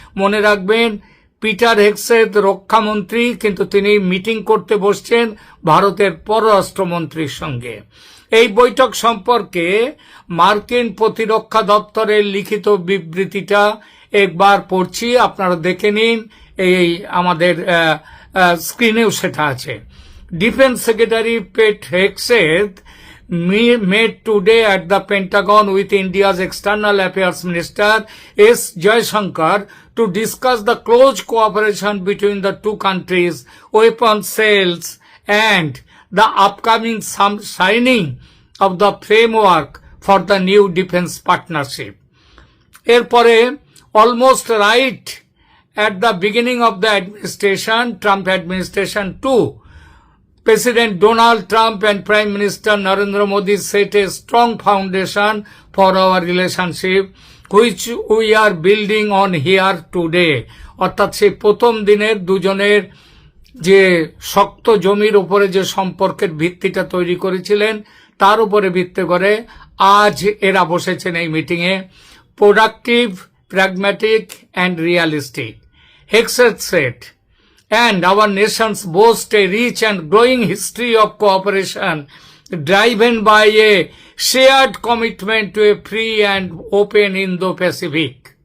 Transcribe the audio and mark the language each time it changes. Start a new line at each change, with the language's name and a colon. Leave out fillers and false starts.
Bangla: মনে রাখবেন, Peter Hegseth রক্ষামন্ত্রী, কিন্তু তিনি মিটিং করতে বসছেন ভারতের পররাষ্ট্রমন্ত্রীর সঙ্গে। এই বৈঠক সম্পর্কে মার্কিন প্রতিরক্ষা দপ্তরের লিখিত বিবৃতিটা একবার পড়ছি, আপনারা দেখে নিন, এই আমাদের স্ক্রিনেও সেটা আছে।
English: Defence secretary Pete Hegseth met today at the Pentagon with India's External Affairs Minister S. Jaishankar to discuss the close cooperation between the two countries, weapon sales, and the upcoming signing of the framework for the new defense partnership.
Bangla: এরপরে
English: almost right at the beginning of the administration, Trump administration too, President Donald Trump and Prime Minister Narendra Modi set a strong foundation for our relationship, which we are building on here today.
Bangla: অর্থাৎ সেই প্রথম দিনের দুজনের যে শক্ত জমির উপরে যে সম্পর্কের ভিত্তিটা তৈরি করেছিলেন, তার উপরে ভিত্তি করে আজ এরা বসেছেন এই মিটিংয়ে।
English: Productive, pragmatic and realistic, Hegseth said, and our nations boast a rich and growing history of cooperation driven by a shared commitment to a free and open Indo-Pacific.